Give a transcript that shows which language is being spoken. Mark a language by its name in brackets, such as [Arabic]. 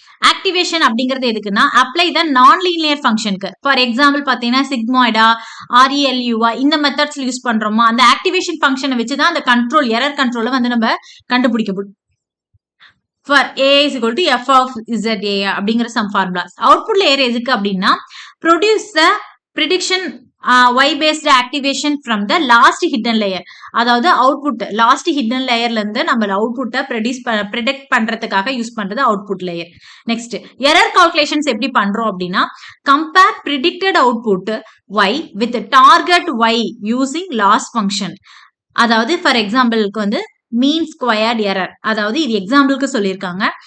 [Tamil] Activation அப்படிங்கிறது எதுக்குன்னா apply த நான் லீனியர் ஃபங்க்ஷனுக்கு. ஃபார் எக்ஸாம்பிள் பாத்தீங்கன்னா சிக்மாய்டா, ஆர்இஎல்யூவா இந்த மெத்தட்ஸ்ல யூஸ் பண்றோமா அந்த ஆக்டிவேஷன் ஃபங்க்ஷனை வச்சு தான் அந்த கண்ட்ரோல் எரர் கண்ட்ரோலை வந்து நம்ம கண்டுபிடிக்க முடியும். [English] For A is equal to F of Z A அப்படிங்கிற some formulas. Output layer [Tamil] எதுக்கு அப்படின்னா [English] Produce the prediction y based activation from the last hidden layer. [Tamil] அதாவது அவுட்புட் லாஸ்ட் ஹிடன் லேயர்ல இருந்து நம்ம அவுட்புட்டை ப்ரெடிக்ட் பண்றதுக்காக யூஸ் பண்றது output layer. [English] next error calculations [Tamil] எப்படி பண்றோம் அப்படின்னா [English] Compare predicted output y with target y using loss function. [Tamil] அதாவது ஃபார் எக்ஸாம்பிளுக்கு வந்து மீன் ஸ்கொயர்ட் எரர். அதாவது இது எக்ஸாம்பிளுக்கு சொல்லியிருக்காங்க.